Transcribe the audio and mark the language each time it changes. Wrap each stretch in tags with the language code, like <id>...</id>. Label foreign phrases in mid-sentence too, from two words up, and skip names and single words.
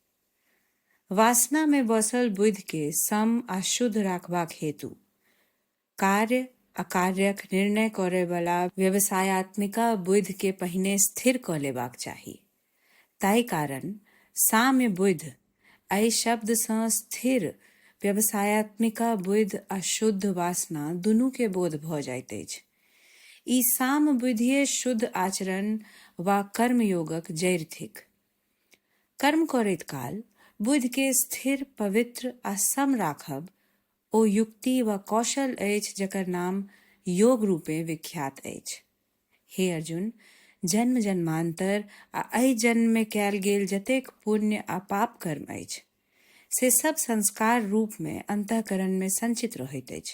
<mai>वासना में बसल बुद्धि के सम आ शुद्ध राखबाक हेतु कार्य अकार्यक निर्णय करय वाला व्यवसायत्मिका बुद्धि के पहिने स्थिर क लेबाक चाही। ताहि कारण साम्य बुद्धि एहि शब्द सँ स्थिर व्यवसायत्मिका बुद्धि आ शुद्ध वासना दुनू के बोध भ जाइत अछि। ई साम बुद्धिये शुद्ध आचरण वा कर्मयोगक जड़ि थिक। कर्म करैत काल बुद्धि के स्थिर, पवित्र आ सम राखब ओ युक्ति व कौशल अछि जकर नाम योग रूपे विख्यात अछि। हे अर्जुन, जन्म जन्मांतर आ एहि जन्म में कयल गेल जतेक पुण्य आ पाप कर्म अछि से सब संस्कार रूप में अंतःकरण में संचित रहैत अछि।</mai>